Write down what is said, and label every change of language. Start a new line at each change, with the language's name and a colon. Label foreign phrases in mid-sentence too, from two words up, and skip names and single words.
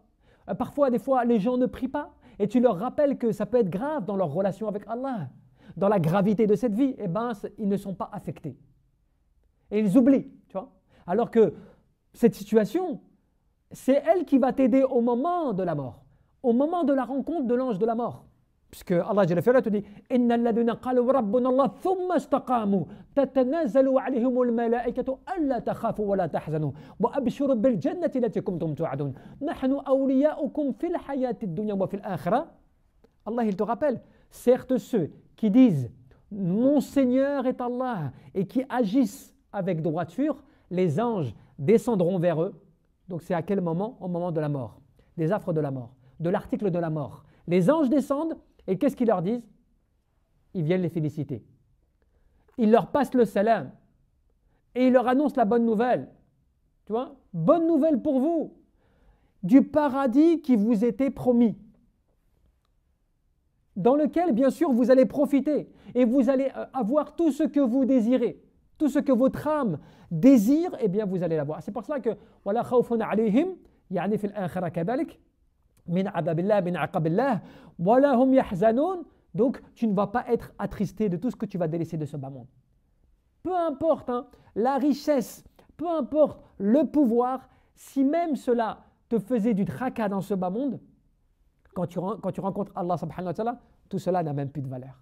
French: Parfois, des fois, les gens ne prient pas, et tu leur rappelles que ça peut être grave dans leur relation avec Allah, dans la gravité de cette vie, eh ben, ils ne sont pas affectés. Et ils oublient, tu vois? Alors que cette situation, c'est elle qui va t'aider au moment de la mort, au moment de la rencontre de l'ange de la mort.
Arabic: Puisque الله جل في علاه
French: te dit
Arabic: إن الذين قالوا ربنا الله ثم استقاموا تتنزل عليهم الملائكة ألا تخافوا ولا تحزنوا وأبشروا بالجنة التي كنتم توعدون نحن أولياؤكم في الحياة الدنيا وفي الآخرة.
French: Allah, il te rappelle, certes ceux qui disent mon Seigneur est Allah et qui agissent avec droiture, les anges descendront vers eux. Donc c'est à quel moment? Au moment de la mort, des affres de la mort, de l'article de la mort. Les anges descendent. Et qu'est-ce qu'ils leur disent? Ils viennent les féliciter. Ils leur passent le salam. Et ils leur annoncent la bonne nouvelle. Tu vois? Bonne nouvelle pour vous. Du paradis qui vous était promis. Dans lequel, bien sûr, vous allez profiter. Et vous allez avoir tout ce que vous désirez. Tout ce que votre âme désire, eh bien, vous allez l'avoir. C'est pour cela que «
Arabic: ولا خوف عليهم يعني في الآخرة كذلك.
French: Donc tu ne vas pas être attristé de tout ce que tu vas délaisser de ce bas monde. Peu importe la richesse, peu importe le pouvoir, si même cela te faisait du tracas dans ce bas monde, quand tu rencontres Allah
Arabic: سبحانه وتعالى,
French: tout cela n'a même plus de valeur.